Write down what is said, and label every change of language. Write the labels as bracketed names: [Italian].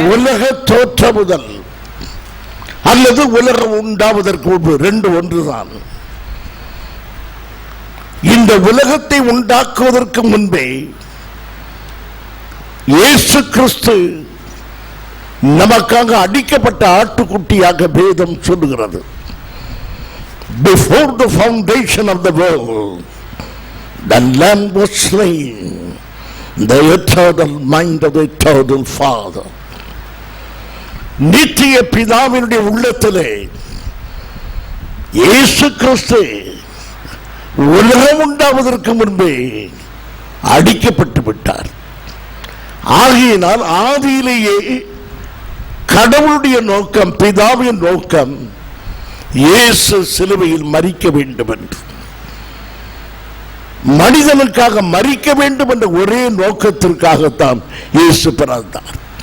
[Tamil] உலக தோற்றம் முதல் அல்லது உலகம் உண்டாவதற்கு முன்பு, ரெண்டு ஒன்றுதான். இந்த உலகத்தை உண்டாக்குவதற்கு முன்பே இயேசு கிறிஸ்து நமக்காக அடிக்கப்பட்ட ஆட்டுக்குட்டியாக வேதம் சொல்லுகிறது. [English] Before the foundation of the world, the Lamb was slain, the eternal mind of the eternal Father. [Tamil] நித்திய பிதாவினுடைய உள்ளத்திலே இயேசு கிறிஸ்து உலகம் உண்டாவதற்கு முன்பே அடிக்கப்பட்டு விட்டார். ஆகையினால் ஆதியிலேயே கடவுளுடைய நோக்கம், பிதாவின் நோக்கம் இயேசு சிலுவையில் மரிக்க வேண்டும் என்று, மனிதனுக்காக மரிக்க வேண்டும் என்ற ஒரே நோக்கத்திற்காகத்தான் இயேசு பிறந்தார்.